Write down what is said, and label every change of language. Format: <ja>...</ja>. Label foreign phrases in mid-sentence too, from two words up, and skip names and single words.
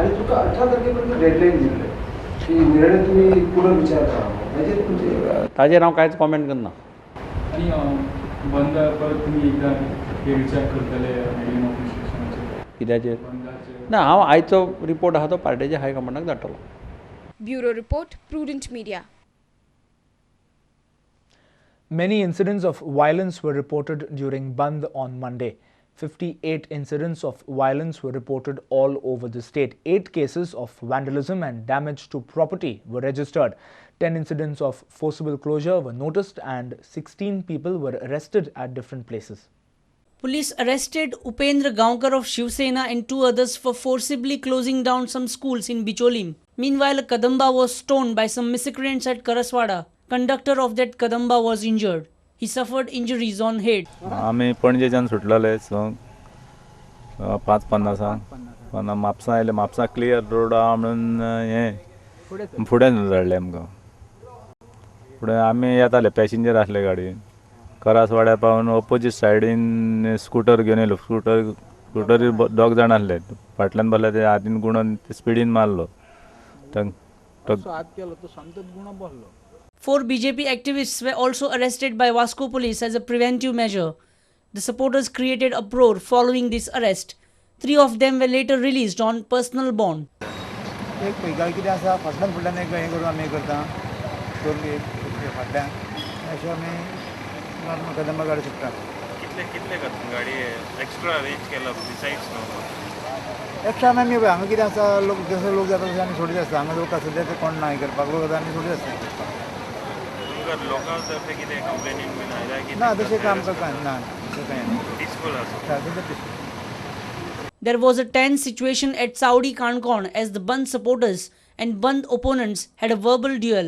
<kok>आणि तुका 18 तारखेपर्यंत डेडलाईन दिले की निर्णय तुम्ही पुनर्विचार करा, ताजेर हांव कांयच कॉमेंट करना. आणि बंद परत तुम्ही एकदा हे विचार करतले मीडियम ऑफिशियल्सांचे कित्याचेर बंदाचे? ना, हांव आयचो रिपोर्ट आहा तो पार्टीच्या हायकमांडाक धाडटलो.</kok> <en>Bureau report, Prudent Media. Many incidents of violence were reported during Bandh on Monday. 58 incidents of violence were reported all over the state. 8 cases of vandalism and damage to property were registered. 10 incidents of forcible closure were noticed and 16 people were arrested at different places. Police arrested Upendra Gaonkar of Shiv Sena and 2 others for forcibly closing down some schools in Bicholim. Meanwhile, a Kadamba was stoned by some miscreants at Karaswada. Conductor of that Kadamba was injured. He suffered injuries on head.</en> <kok>आमी पणजेच्यान सुटलेले संक 5:50 म्हापसा आयले. म्हापसा क्लियर रोड आहा म्हणून हे फुडें धाडले आमकां. फुडें आमी येताले, पॅसेंजर आसले गाडयेन. करासवाड्यार पावून ऑपोजीट सायडीन स्कूटर घेवन येयलो. स्कूटरीर 2 जाण आसले. फाटल्यान बसले ते हातीन गुणोन स्पिडीन मारलो.</kok> <en>4 BJP activists were also arrested by Vasco police as a preventive measure. The supporters created uproar following this arrest. 3 of them were later released on personal bond.</en> <kok>एक पळय कितें आसा, फाटल्यान फुडल्यान एक हें करून आमी हें करता, दोन फाटल्यान अशें आमी कदंबा गाडी सुट्टा. कितले गाडी एक्स्ट्रा अरेंज केला</kok> <en>besides no</en> <kok>एक्स्ट्रा आमी हांगा कितें आसा, लोक जसो लोक जाता तशें आमी सोडीत आसता. हांगा लोक सद्या ते कोण ना हें करपाक, लोक आतां आमी सोडीत आसता. लोकां तर्फे कितें</kok> <en>complaining been</en> <kok>आयल्या की ना तशें काम करता ना, तशें कांय ना. पिसफूल आसा.</kok> <en>There was a tense situation at Saudi Kankorn as the Bandh supporters and Bandh opponents had a verbal duel.</en>